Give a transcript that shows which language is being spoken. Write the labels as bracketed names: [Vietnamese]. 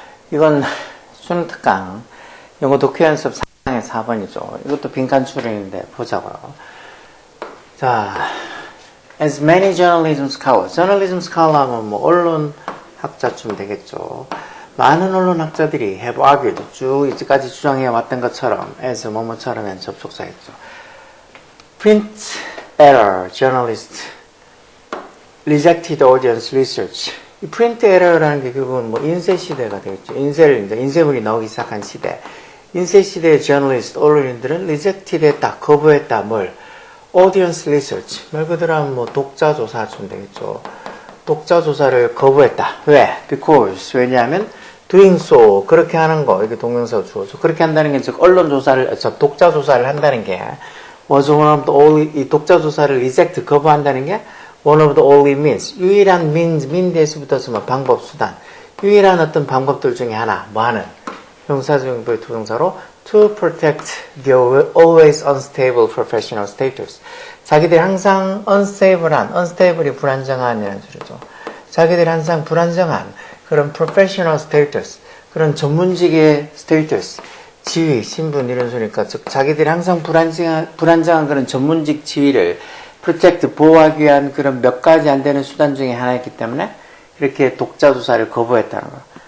[Korean] 이건 수능 특강 영어 독해 연습 4강의 4번이죠. 이것도 빈칸 추론인데 보자고요. [English] 자, as many journalism scholars. [Korean] journalism scholar 하면 뭐 언론 학자쯤 되겠죠. 많은 언론 학자들이 [English] have argued, [Korean] 쭉 이제까지 주장해 왔던 것처럼 as 뭐뭐처럼은 접속사겠죠. [English] print error journalist rejected audience research. [Korean] 이 프린트 에러라는 게 결국은 뭐 인쇄 시대가 되겠죠. 인쇄물이 나오기 시작한 시대. 인쇄 시대의 저널리스트, 언론인들은 rejected 했다, 거부했다, 뭘? [English] audience research. [Korean] 말 그대로 하면 뭐 독자 조사쯤 되겠죠. 독자 조사를 거부했다. 왜? because. 왜냐하면 [English] doing so. [Korean] 그렇게 하는 거. 이게 동명사가 주어져. 그렇게 한다는 게 즉 언론 조사를, 독자 조사를 한다는 게 [English] was one of the only, [Korean] 이 독자 조사를 reject, 거부한다는 게 [English] one of the only means. [Korean] 유일한 means에서 붙었으면 방법, 수단. 유일한 어떤 방법들 중에 하나. 뭐 하는? 형사적 부동사로 [English] to protect the always unstable professional status. [Korean] 자기들이 항상 unstable이 불안정한이라는 소리죠. 자기들이 항상 불안정한 그런 professional status, 그런 전문직의 status, 지위, 신분 이런 소리니까 즉 자기들이 항상 불안정한 그런 전문직 지위를 protect, 보호하기 위한 그런 몇 가지 안 되는 수단 중에 하나였기 때문에 이렇게 독자 조사를 거부했다는 거예요.